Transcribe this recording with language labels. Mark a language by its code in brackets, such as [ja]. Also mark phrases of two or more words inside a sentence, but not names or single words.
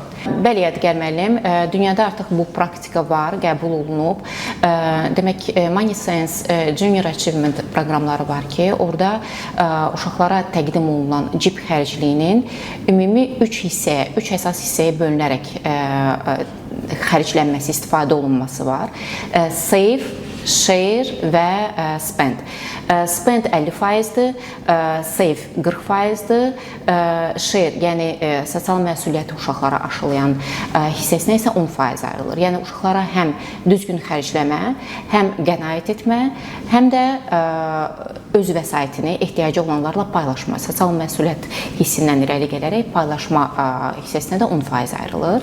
[az] Bəli, Yadigar müəllim, dünyada artıq bu praktika var, qəbul olunub. Demək, Money Sense Junior Achievement proqramları var ki, orada uşaqlara təqdim olunan cib xərcliyinin ümumi 3 əsas hissəyə bölünərək xərclənməsi, istifadə olunması var. [en] Save, share və spend. [az] Spend 50%-dir, save 40%-dir, share, yəni sosial məsuliyyəti uşaqlara aşılayan hissəsinə isə 10% ayrılır. Yəni uşaqlara həm düzgün xərcləmə, həm qənaət etmə, həm də öz vəsaitini ehtiyacı olanlarla paylaşma, sosial məsuliyyət hissindən irəli gələrək paylaşma hissəsinə də 10% ayrılır.